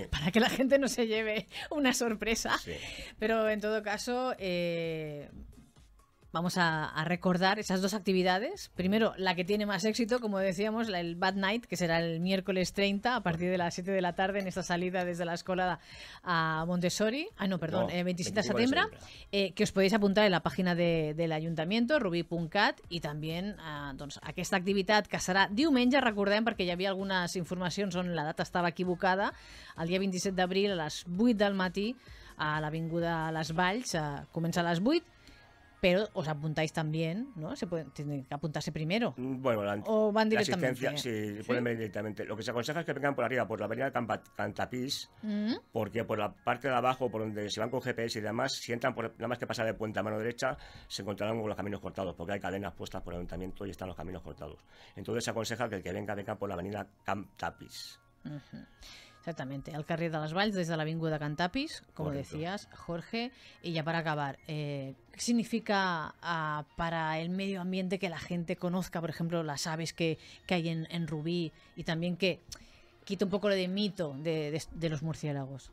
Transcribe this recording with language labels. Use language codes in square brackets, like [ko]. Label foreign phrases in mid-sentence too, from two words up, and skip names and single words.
[es] Para que la gente no se lleve una sorpresa. Sí. Pero en todo caso, vamos a recordar esas 2 actividades. Primero, la que tiene más éxito, como decíamos, el Bad Night, que será el miércoles 30 a partir de las 7 de la tarde en esta salida desde la escola a Montessori. 27 de setembre, que os podéis apuntar en la página del Ayuntamiento, [ca] rubí.cat, i també doncs, aquesta activitat que serà diumenge, recordem, perquè hi havia algunes informacions on la data estava equivocada, el dia 27 d'abril a les 8 del matí a l'Avinguda Les Valls, comença a les 8, [es] pero os apuntáis también, ¿no? Tienen que apuntarse primero. Bueno, o van directamente. La asistencia, sí, pueden venir directamente. Lo que se aconseja es que vengan por arriba, por la avenida Cantapís, porque por la parte de abajo, por donde se van con GPS y demás, si entran nada más que pasar de puente a mano derecha, se encontrarán con los caminos cortados, porque hay cadenas puestas por el ayuntamiento y están los caminos cortados. Entonces se aconseja que el que venga por la avenida Cantapís. Exactamente, [ca] al carrer de les Valls, [es] desde la avinguda Cantapis, como decías, Jorge. Y ya para acabar, ¿qué significa para el medio ambiente que la gente conozca, por ejemplo, las aves que hay en Rubí, y también que quite un poco de mito de los murciélagos?